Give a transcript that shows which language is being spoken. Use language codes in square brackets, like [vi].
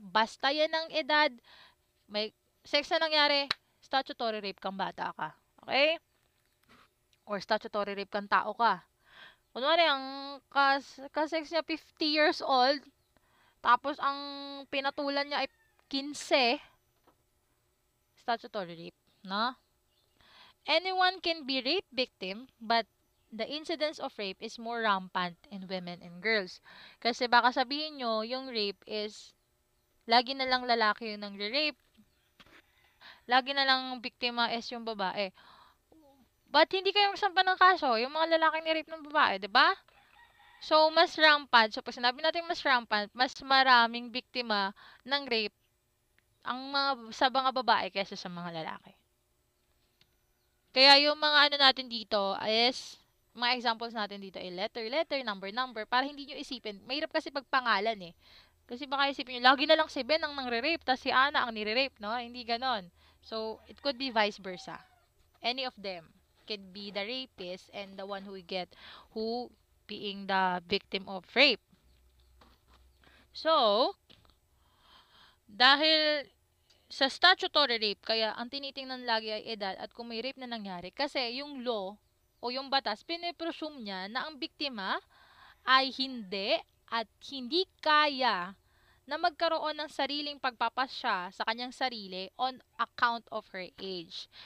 [tl] Basta yan ang edad, may sex na nangyari, statutory rape kang bata ka. Okay? Or statutory rape kang tao ka. Kunwari, ang kasex niya 50 years old, tapos ang pinatulan niya ay 15, statutory rape. No? [en] Anyone can be rape victim, but the incidence of rape is more rampant in women and girls. [tl] Kasi baka sabihin nyo, yung rape is, lagi na lang lalaki yung nang-rape, lagi na lang biktima is yung babae. But hindi kayo magsampa ng kaso, yung mga lalaking ni-rape ng babae, di ba? So, mas rampant. So, pag sinabi natin mas rampant, mas maraming biktima ng rape sa mga babae kaysa sa mga lalaki. Kaya yung mga natin dito is, mga examples natin dito ay letter, number, para hindi nyo isipin. Mahirap kasi pagpangalan eh. Kasi baka isipin nyo, lagi na lang si Ben ang nangre-rape, tas si Ana ang nire-rape, no? [en] Hindi ganon. So, it could be vice versa. Any of them can be the rapist and the one who being the victim of rape. [tl] So, dahil sa statutory rape, kaya ang tinitingnan lagi ay edad at kung may rape na nangyari. Kasi yung law o yung batas, pinipresume niya na ang biktima ay hindi at hindi kaya na magkaroon ng sariling pagpapasya sa kanyang sarili on account of her age.